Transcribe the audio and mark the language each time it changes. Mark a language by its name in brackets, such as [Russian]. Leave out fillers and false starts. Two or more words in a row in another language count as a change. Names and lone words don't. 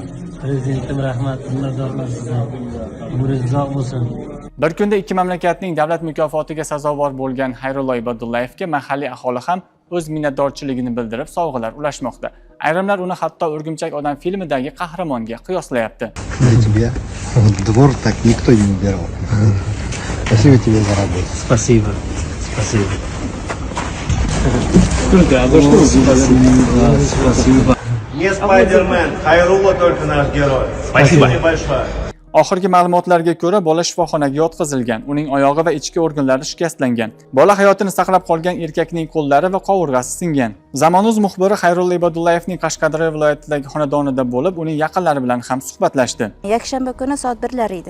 [Uzbek] Prezidentim rahmat, minnatdorman sizdan. Umringiz uzoq bo'lsin. Bir kunda ikki mamlakatning davlat mukofotiga sazovor bo'lgan Xayrullo Ibodullayevga mahalliy aholi ham o'z minnatdorchiligini bildirib sovg'alar ulashmoqda. Ayrimlar uni hatto O'rgimchak odam filmidagi qahramonga qiyoslayapti. [Russian] Двор так никто не убирал. Спасибо тебе за работу. Спасибо. Спасибо. Не Спайдермен, Хайрулла только наш герой. Спасибо большое. [Uzbek] Oxirgi ma'lumotlarga ko'ra, bola shifoxonaga yotqizilgan. Uning oyog'i va ichki organlari shikastlangan. Bola hayotini saqlab qolgan erkakning qo'llari va qovurg'asi singan. Zamonuz muxbiri Xayrulla Ibadullayevning Qashqadaryo viloyatidagi xonadonida bo'lib, uning yaqinlari bilan ham suhbatlashdi. Yakshanba kuni soat 1lar edi.